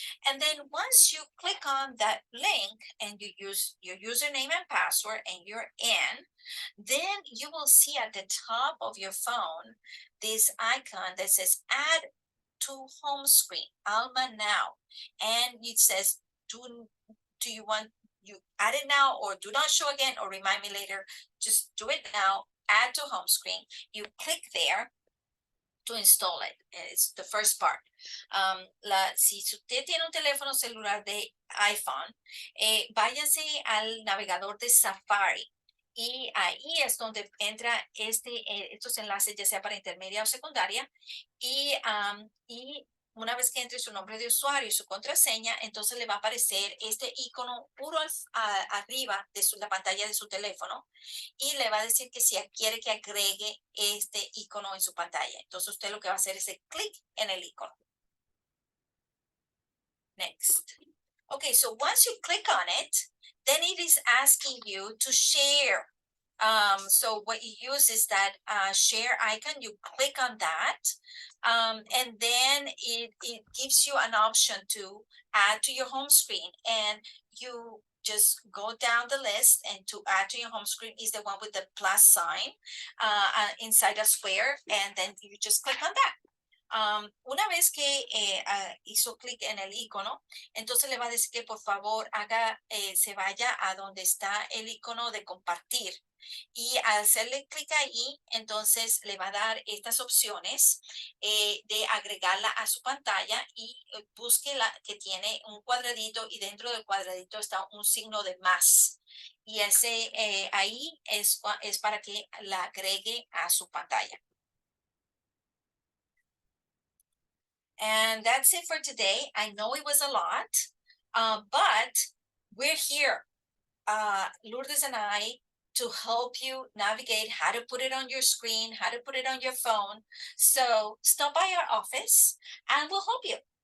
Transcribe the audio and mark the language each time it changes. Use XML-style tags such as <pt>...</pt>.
<en>And then once you click on that link and you use your username and password and you're in, then you will see at the top of your phone this icon that says Add to Home Screen, Alma Now. And it says, do you want you add it now, or do not show again, or remind me later? Just do it now, add to home screen. You click there to install it. It's the first part.</en> <es>Si usted tiene un teléfono celular de iPhone, váyase al navegador de Safari. Y ahí es donde entra estos enlaces, ya sea para intermedia o secundaria. Y una vez que entre su nombre de usuario y su contraseña, entonces le va a aparecer este icono puro arriba de la pantalla de su teléfono y le va a decir que si quiere que agregue este icono en su pantalla. Entonces usted lo que va a hacer es clic en el icono.</es> <en>Next. Okay, so once you click on it, then it is asking you to share. So what you use is that share icon. You click on that, and then it gives you an option to add to your home screen. And you just go down the list, and to add to your home screen is the one with the plus sign inside a square, and then you just click on that.</en> <es>Una vez que hizo clic en el icono, entonces le va a decir que por favor se vaya a donde está el icono de compartir. Y al hacerle clic ahí, entonces le va a dar estas opciones de agregarla a su pantalla y busque la que tiene un cuadradito y dentro del cuadradito está un signo de más. Y ahí es para que la agregue a su pantalla.</es> <en>And that's it for today. I know it was a lot, but we're here, Lourdes and I, to help you navigate how to put it on your screen, how to put it on your phone. So stop by our office and we'll help you.</en>